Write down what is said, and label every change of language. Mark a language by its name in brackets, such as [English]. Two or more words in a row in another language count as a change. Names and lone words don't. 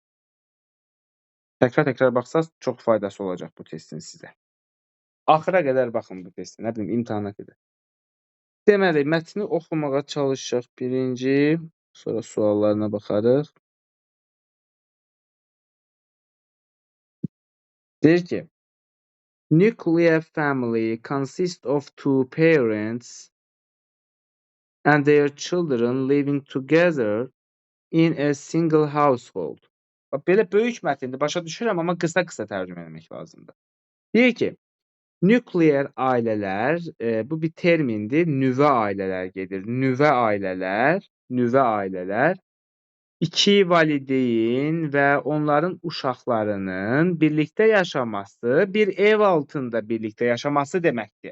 [Azerbaijani] Təkrar baxsaz çox faydası olacaq bu testin sizə. Axıra qədər baxın bu testin, nə bilim, imtahana qədər. Deməli, mətni oxumağa çalışaq birinci, sonra suallarına baxarıq. Deyir ki, [English] nuclear family consists of two parents and their children living together in a single household. [Azerbaijani] Belə böyük mətndir, başa düşürəm, amma qısa tərcümə etmək lazımdır. Deyir ki, nükleer ailələr, bu bir termindir, nüvə ailələr gedir. Nüvə ailələr iki valideyn və onların uşaqlarının birlikdə yaşaması, bir ev altında birlikdə yaşaması deməkdir.